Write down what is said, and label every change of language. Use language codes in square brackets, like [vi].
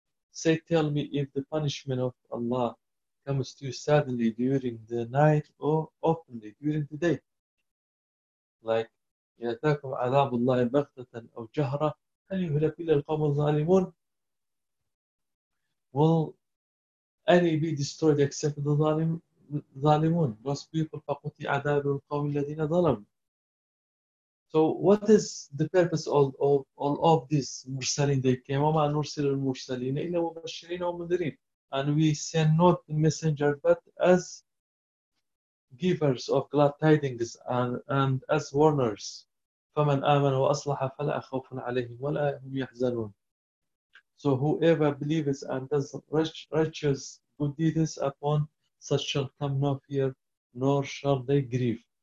[en] Say, tell me if the punishment of Allah comes to you suddenly during the night or openly during the day. [ar] Like, يَتَاكُمْ عَذَابُ اللَّهِ بَغْتَةً أَوْ جَهْرَةً هَلْ يُهْلَكُ إِلَّا الْقَوْمُ الظَّالِمُونَ. [en] Will any be destroyed except the ظالمون? Those people, [ar] فَقُطِ عَذَابُ الْقَوْمِ الَّذِينَ ظَلَمُ. [en] So what is the purpose of this مُرْسَلِينَ? They came, [ar] وَمَا نُرْسِلُ الْمُرْسَلِينَ إِلَّا مُبَشِّرِينَ وَمُنذِرِينَ. [en] And we send not the messenger, but as givers of glad tidings and as warners. [ar] فَمَنْ آمَنَ وَأَصْلَحَ فَلَا أَخَوْفٌ عَلَيْهِمْ وَلَا هُمْ يَحْزَنُونَ. [en] So whoever believes and does righteous good deeds upon such shall come no fear, nor shall they grieve.